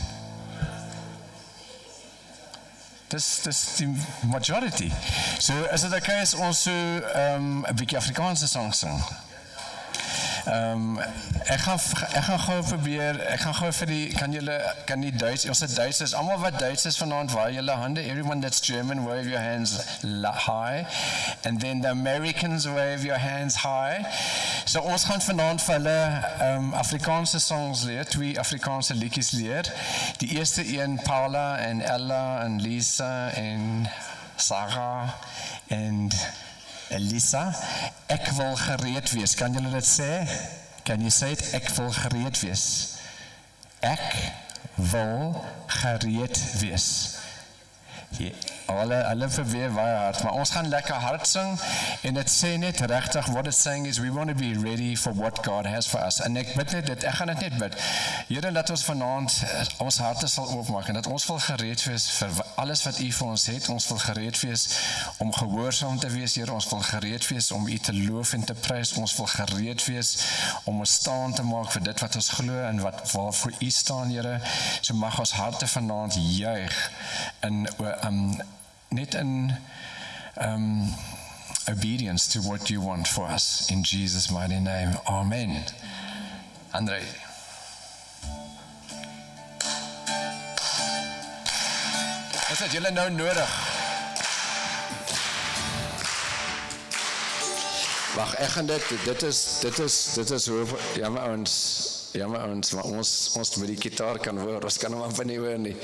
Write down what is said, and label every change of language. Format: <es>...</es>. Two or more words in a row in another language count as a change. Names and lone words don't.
<af>Dis die majority. So, is dit okay as ons so 'n bietjie Afrikaanse sang sing? Ek gaan gou probeer, ek gaan gou vir die, kan die Duits, ons het Duitsers, almal wat Duits is vanaand, waar julle hande,</af> <en>everyone that's German, wave your hands high, and then the Americans wave your hands high.</en> <af>So ons gaan vanaand vir hulle Afrikaanse songs leer, 2 Afrikaanse liedjies leer. Die eerste een, Paula en Ella en Lisa en Sarah en Elisa, ek wil gereed wees. Kan julle dit sê?</af> <en>Can you say it?</en> <af>Ek wil gereed wees. Ek wil gereed wees. Alle verweer baie hard, maar ons gaan lekker hard sing, en het sê net regtig,</af> <en>what it's saying is, we want to be ready for what God has for us,</en> <af>en ek bid net dit, ek gaan dit net bid, Here, dat ons vanaand ons harte sal oopmaak, en dat ons wil gereed wees vir alles wat U vir ons het, ons wil gereed wees om gehoorsaam te wees, Here, ons wil gereed wees om U te loof en te prys, ons wil gereed wees om ons staan te maak vir dit wat ons glo, en waarvoor U staan, Here, so mag ons harte vanaand juig, net</af> <en>in obedience to what you want for us. In Jesus' mighty name. Amen. André.</en> <af>Wat het julle nou nodig? Wag, ek gaan dit is hoe, jammer ouens, maar ons met die gitaar kan hoor, ons kan hom amper nie hoor nie.</af>